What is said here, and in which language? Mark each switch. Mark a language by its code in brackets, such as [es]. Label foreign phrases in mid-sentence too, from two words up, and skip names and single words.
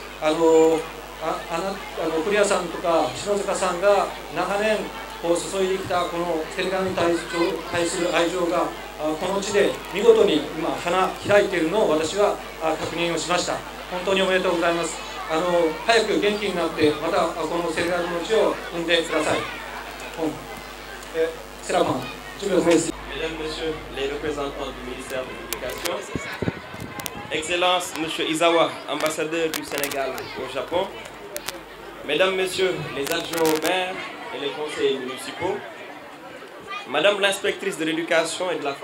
[ja] クリアさんとか篠塚さんが長年こう注いできたこのセネガルに対する愛情がこの地で見事に今花開いているのを私は確認をしました。本当におめでとうございます。早く元気になってまたこのセネガルの地を踏んでください。セラファン、 [fr] Mesdames, Messieurs les représentants du ministère de l'Éducation, Excellence M. Izawa, ambassadeur du Sénégal au Japon, Mesdames, Messieurs les adjoints au maire et les conseillers municipaux, Madame l'inspectrice de l'éducation et de la